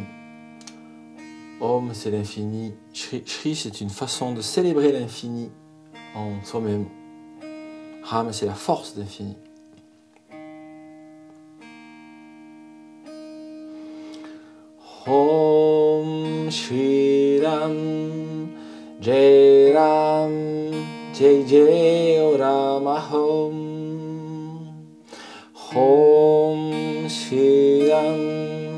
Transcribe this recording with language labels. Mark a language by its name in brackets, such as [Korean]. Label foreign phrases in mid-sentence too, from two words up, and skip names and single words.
[French] Om, c'est l'infini. Shri, c'est une façon de célébrer l'infini en soi-même. Ram, c'est la force d'infini. [Sanskrit] Om Shri Ram. Jai Ram. Jai Jai Ram Om. Om Shri Ram.